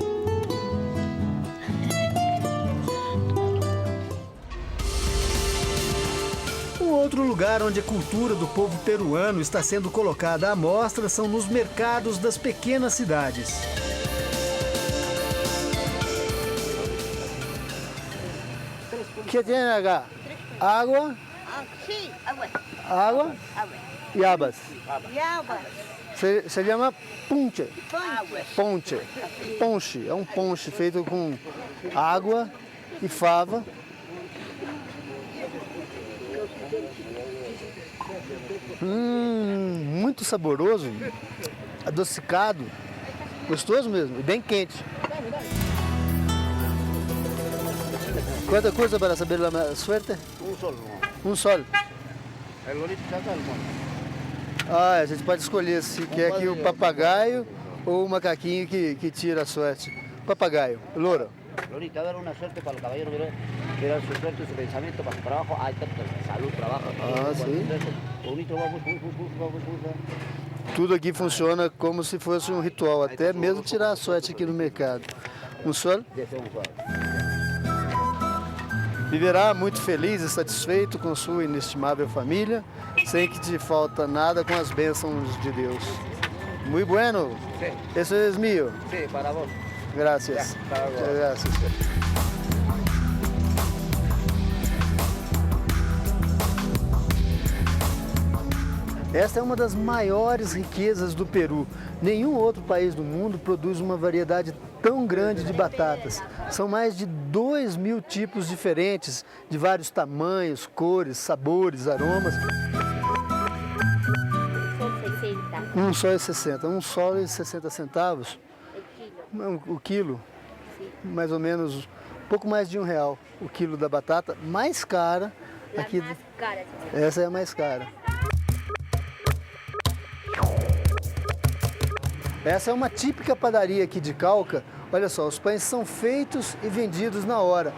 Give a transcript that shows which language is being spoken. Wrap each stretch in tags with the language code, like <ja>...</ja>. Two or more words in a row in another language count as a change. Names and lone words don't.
<pt>Um outro lugar onde a cultura do povo peruano está sendo colocada à mostra são nos mercados das pequenas cidades. O que tem acá? Água?</pt> <es>Sí, agua.</es> <pt>Água</pt> <es>Agua. e habas. Y agua.</es> <pt>Se chama punche.</pt> <es>Agua. Ponche. Ponche.</es> <pt>É um ponche feito com água e fava. Muito saboroso, adocicado, gostoso mesmo e bem quente. Quanta coisa para saber a suerte? Um sol. Ah, a gente pode escolher se quer que o papagaio ou o macaquinho que tira a sorte. Papagaio, louro.</pt> <es>Lorita, dar una suerte para el caballero que era su suerte, su pensamiento para trabajo, hay tanto salud, trabajo.</es> <pt>Ah, sim. Bonito, vamos. Tudo aqui funciona como se fosse um ritual, até mesmo tirar a sorte aqui no mercado. Um sol? Viverá muito feliz e satisfeito com sua inestimável família, sem que te falta nada com as bênçãos de Deus. Muito bueno.</pt> <es>Sí. Eso es mío. Sí, para vos. Gracias. para vos. Muchas gracias.</es> <pt>Esta é uma das maiores riquezas do Peru. Nenhum outro país do mundo produz uma variedade tão grande de batatas. São mais de 2.000 tipos diferentes, de vários tamanhos, cores, sabores, aromas.</pt> <es>Son 60.</es> <pt>Um só é 60, um só é 60 centavos.</pt> <es>El kilo.</es> <pt>O quilo, mais ou menos, um pouco mais de R$1 o quilo da batata, mais cara.</pt> <es>La</es> <pt>Aqui,</pt> <es>más cara.</es> <pt>essa é a mais cara. Essa é uma típica padaria aqui de Cauca, Olha só, os pães são feitos e vendidos na hora.</pt>